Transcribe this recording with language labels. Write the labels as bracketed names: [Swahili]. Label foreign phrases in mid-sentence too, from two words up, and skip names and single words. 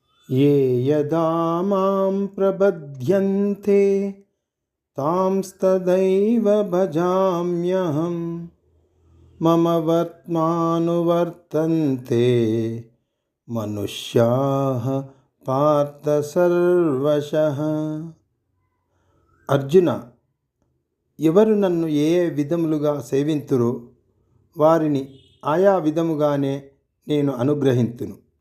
[Sanskrit] ये यदा मां प्रबध्यन्ते तांस्तदैव भजाम्यहं मम वर्त्मानुवर्तन्ते మనుష్యాః పార్థ సర్వశః. [Telugu] అర్జున, ఎవరు నన్ను ఏ విధములుగా సేవింతురో వారిని ఆయా విధముగానే నేను అనుగ్రహింతును.